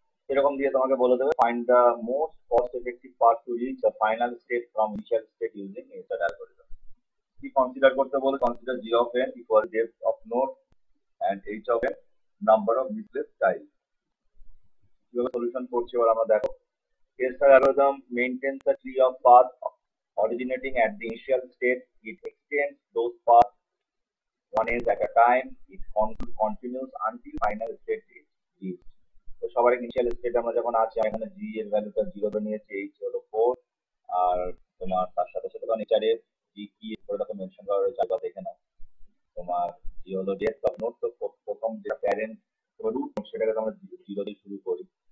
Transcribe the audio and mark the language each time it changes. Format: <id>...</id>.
<bn>এরকম দিয়ে তোমাকে বলে দেবে</bn> <en>Find the most cost effective path to reach the final state from initial state using tester algorithm.</en> <bn>কি কনসিডার করতে বলে,</bn> <en>Consider G of N equal depth of node and h of n number of misplaced tiles.</en> <bn>কিভাবে solution করছি এবার আমরা দেখো।</bn> <en>Tester algorithm maintains a tree of paths originating at the initial state. It extends those paths one edge at a time. It continues until final state is reached.</en> <bn>তো সবার initial state আমরা যখন আছি, এখানে জি এর ভ্যালুটা 0 তে নিয়েছি, এইচ হলো 4, আর তোমার তার সাথে সাথে নেচারের জি কি করে দেখো মেনশন করা রয়েছে, একবার দেখে নাও। তোমার জি হলো ডেপথ অফ নোড, তো প্রথম যেটা প্যারেন্ট রুট সেটাকে আমরা 0 দিয়ে শুরু করি।</bn>